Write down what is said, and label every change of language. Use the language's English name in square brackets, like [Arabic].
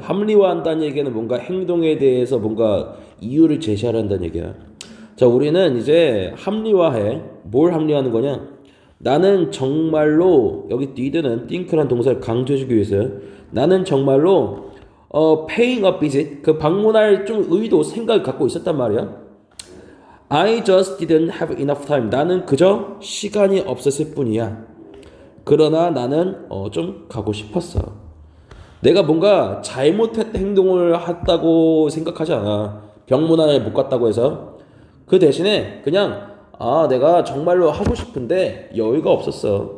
[Korean] 합리화한다는 얘기는 뭔가 행동에 대해서 뭔가 이유를 제시하란다는 얘기야. 자, 우리는 이제 합리화해. 뭘 합리화하는 거냐? 나는 정말로, 여기 need는 think란 동사를 강조해주기 위해서요. 나는 정말로 [English] paying a visit, [Korean] 그 방문할 좀 의도, 생각을 갖고 있었단 말이야. [English] I just didn't have enough time. [Korean] 나는 그저 시간이 없었을 뿐이야. 그러나 나는 좀 가고 싶었어. 내가 뭔가 잘못했던 행동을 했다고 생각하지 않아. 병문안에 못 갔다고 해서. 그 대신에 그냥 내가 정말로 하고 싶은데 여유가 없었어.